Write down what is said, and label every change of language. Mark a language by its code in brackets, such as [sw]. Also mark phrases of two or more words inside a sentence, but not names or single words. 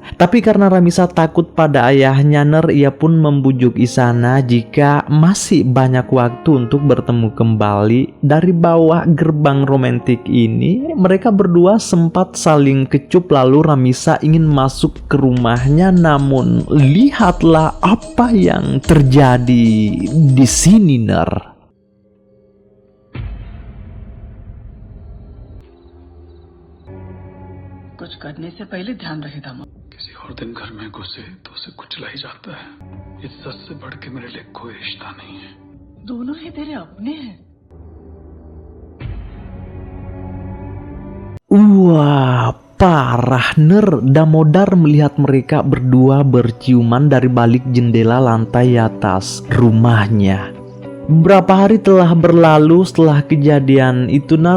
[id] Tapi karena Ramisa takut pada ayahnya, ner, ia pun membujuk Isana jika masih banyak waktu untuk bertemu kembali. Dari bawah gerbang romantik ini, mereka berdua sempat saling kecup. Lalu Ramisa ingin masuk ke rumahnya, namun lihatlah apa yang terjadi di sini, ner. [hi] कुछ करने से पहले ध्यान रखे दामा। किसी और दिन घर में घुसे तो उसे कुचला ही जाता है। इज्जत से बढ़ के मेरे लिए कोई रिश्ता नहीं है। दोनों ही तेरे अपने हैं। [id] Wah, parah, ner. Damodar melihat mereka berdua berciuman dari balik jendela lantai atas rumahnya. Beberapa hari telah berlalu setelah kejadian itu, nar.